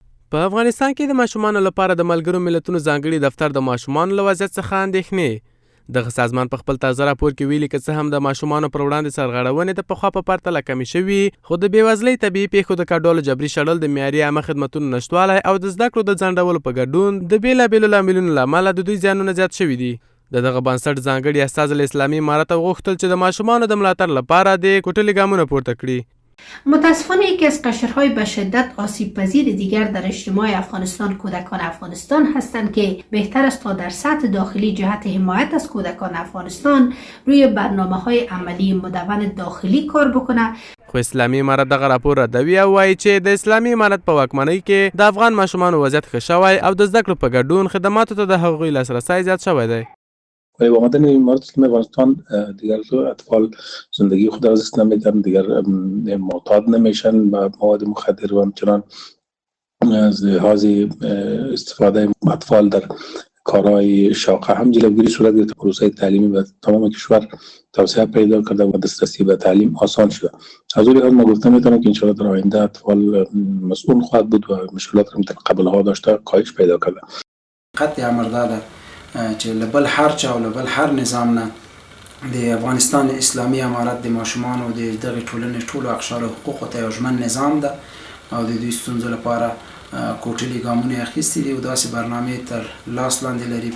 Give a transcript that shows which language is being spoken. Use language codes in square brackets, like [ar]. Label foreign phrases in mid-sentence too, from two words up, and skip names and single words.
[ps] په افغانستان کې د ماشومانو لپاره د ملګرو ملتونو ځانګړي دفتر د ماشومانو له وضعیت څخه اندېښنې دغه سازمان په خپل تازه راپور کې ویلي که څه هم د ماشومانو پر وړاندې سرغړونې د پخوا په پرتله کمې شوي خو د بېوزلۍ طبیعي پیښو د کډوالو جبري شړل د معیاري عامه خدمتونو نشتوالی او د زده کړو د ځنډولو په ګډون د بېلابېلو لاملونو له امله د دوی زیانونه زیات شوي دي. دغه بنسټ ځانګړي استازي له اسلامي امارت غوښتل چې د ماشومانو د ملاتړ لپاره د کوټلي ګامونه پورته کړي. [fa] متاسفانه یکی از قشرهای به شدت آسیب پذیر دیگر در اجتماع افغانستان کودکان افغانستان هستند که بهتر است تا در سطح داخلی جهت حمایت از کودکان افغانستان روی برنامه‌های عملی مدون داخلی کار بکنه. [ps] خو اسلامي امارت دغه راپور ردوي او وایي چې د اسلامي امارت په واکمنۍ کې د افغان ماشومانو وضعیت ښه شوی او د زده کړو په ګډون خدماتو ته د هغوی لاسرسی زیات شوی دی. [fa] ولی با آمدن امارات اسلامی افغانستان دیگر اطفال زندگی خود را از دست نمیدن، دیگر معتاد نمیشن به مواد مخدر و همچنان از لحاظ استفاده اطفال در کارهای شاقه هم جلوگیری صورت گرفته. پروسه تعلیمی و تمام کشور توسعه پیدا کرده و دسترسی به تعلیم آسان شده. از اون لحاظ ما گفته میتونم که انشاءالله در آینده اطفال مسئول خواهد بود و مشکلات را که قبلها داشته کاهش پیدا کرده. [ps] قطع امر داده چې لبل هر چا او لبل هر نظام نه د افغانستان اسلامي امارت د ماشومانو د دغه ټولنې ټولو اقشار حقوقو ته یو ژمن نظام ده او د دوی ستونزو لپاره کوټلي ګامونه اخیستي دي او داسې برنامې تر لاس لاندې لري.